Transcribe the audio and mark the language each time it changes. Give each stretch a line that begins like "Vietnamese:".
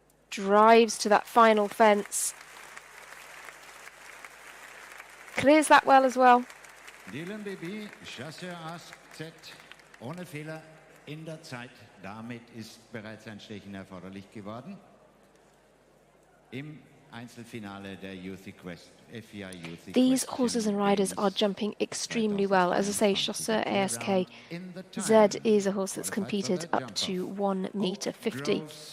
English: drives to that final fence. Clears that well as well.
German: Dylan Bibby, Chasseur Ass Z, ohne Fehler in der Zeit. Damit ist bereits ein Stechen erforderlich geworden. Im Einzelfinale der FEI Youth Equestrian
English: These horses and riders are jumping extremely well. As I say, Chasseur ASK Z is a horse that's competed up to 1 meter 50.